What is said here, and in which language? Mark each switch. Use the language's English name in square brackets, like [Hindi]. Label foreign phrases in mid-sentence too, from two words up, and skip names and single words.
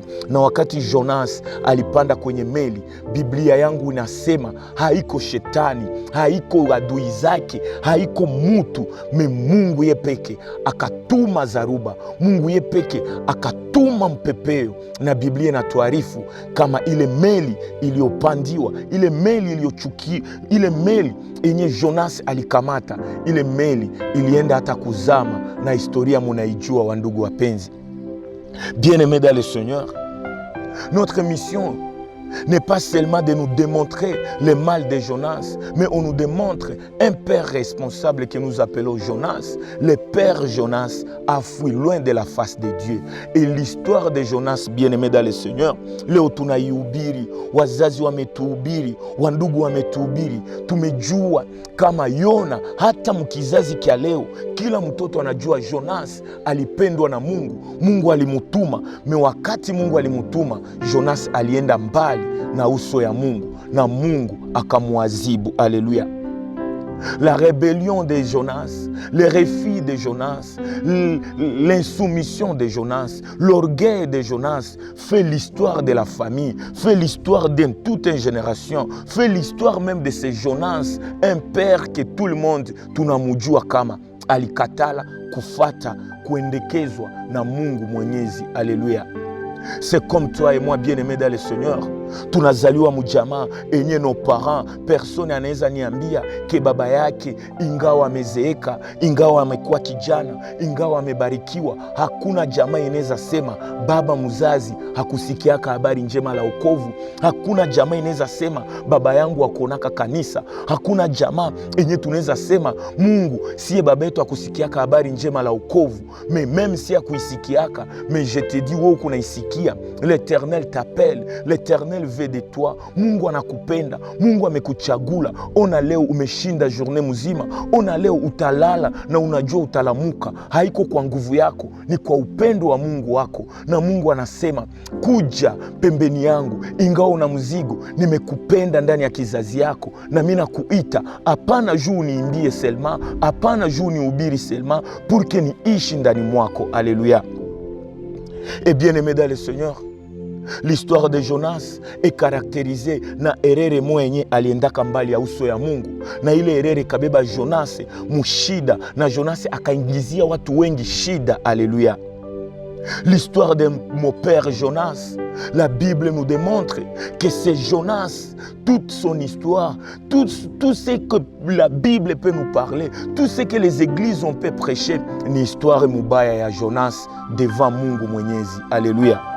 [Swahili] Na wakati Jonas alipanda kwenye meli, Biblia yangu inasema haiko shetani, haiko adui zake, haiko mutu, Mungu yepeke akatuma zaruba, Mungu yepeke akatuma mpepeo. Na Biblia inatuarifu kama ile meli iliyopandiwa, ile meli iliyochukia, ile meli yenye Jonas alikamata, ile meli ilienda hata kuzama, na historia munaijua wandugu wapenzi. [French] Bien-aimés dans le Seigneur, notre mission n'est pas seulement de nous démontrer le mal de Jonas, mais on nous démontre un père responsable que nous appelons Jonas. Le père Jonas a fui loin de la face de Dieu. Et l'histoire de Jonas, bien-aimé dans le Seigneur, [Swahili] leo tunaihubiri, wazazi wametuhubiri, wandugu wametuhubiri, tumejua kama Yona. Hata mkizazi kia leo, kila mtoto anajua Jonas alipendwa na Mungu, Mungu alimutuma. Me wakati Mungu alimutuma, Jonas alienda mbali na uso ya Mungu, na Mungu akamwazibu. [French] Alléluia. La rébellion de Jonas, le refus de Jonas, l'insoumission de Jonas, l'orgueil de Jonas fait l'histoire de la famille, fait l'histoire de toute une génération, fait l'histoire même de ce Jonas, un père que tout le monde [Swahili] tunamujua kama alikatala kufata kuendekezwa na Mungu Mwenyezi. [French] Alléluia. C'est comme toi et moi, bien-aimés dans le Seigneur. [Swahili] Tunazaliwa mjamaa enye [French] nos parents, [Swahili] personne anaweza niambia ke baba yake ingawa amezeeka, ingawa amekuwa kijana, ingawa amebarikiwa, hakuna jamaa inaweza sema baba mzazi hakusikiaka habari njema la wokovu. Hakuna jamaa inaweza sema baba yangu akuonaka kanisa. Hakuna jamaa enye tunaweza sema Mungu siye baba yetu hakusikiaka habari njema la wokovu. [French] Mais même si hakuisikiaka, mais je te dis [Swahili] wewe kunaisikia. [French] L'Éternel t'appelle, l'Éternel veut de toi. [Swahili] Mungu anakupenda, Mungu amekuchagula. Ona leo umeshinda journée mzima, ona leo utalala na unajua utalamuka. Haiko kwa nguvu yako, ni kwa upendo wa Mungu wako. Na Mungu anasema kuja pembeni yangu, ingawa una mzigo, nimekupenda ndani ya kizazi yako, na mimi nakuita. Hapana juu niimbie selma, hapana juu nihubiri selma, [French] pour que [Swahili] niishi ndani mwako. [French] Alléluia. Et bien-aimé dans le Seigneur, l'histoire de Jonas est caractérisée [Swahili] na erere mwenye aliendaka mbali ya uso ya Mungu, na ile erere kabeba Jonas mushida, na Jonas akaingizia watu wengi shida. [French] Alléluia. L'histoire de mon père Jonas, la Bible nous démontre que c'est Jonas, toute son histoire, tout ce que la Bible peut nous parler, tout ce que les églises ont pu prêcher, [Swahili] ni histoire mubaya ya Jonas [French] devant [Swahili] Mungu Mwenyezi.